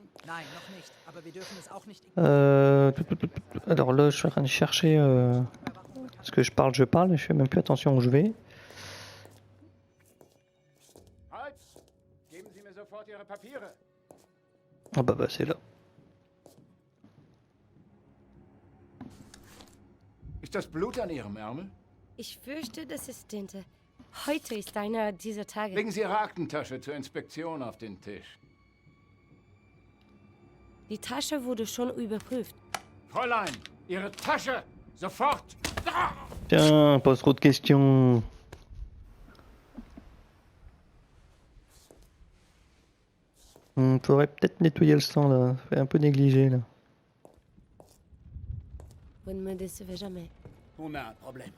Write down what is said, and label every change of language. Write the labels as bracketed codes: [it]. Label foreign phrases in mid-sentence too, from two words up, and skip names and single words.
[fr] Alors là, je suis en train de chercher parce que je parle, et je fais même plus attention où je vais. Ah bah c'est là. [de] Ist das Blut an Ihrem Ärmel? Ich fürchte, das ist Tinte. Heute ist einer dieser Tage. Legen Sie Ihre Aktentasche zur Inspektion auf den Tisch. Die Tasche wurde schon überprüft. Fräulein, Ihre Tasche! Sofort! [fr] Tiens, pose trop de questions. Faudrait peut-être nettoyer le sang là, fait un peu négligé là. Vous ne me décevez jamais. On a un problème.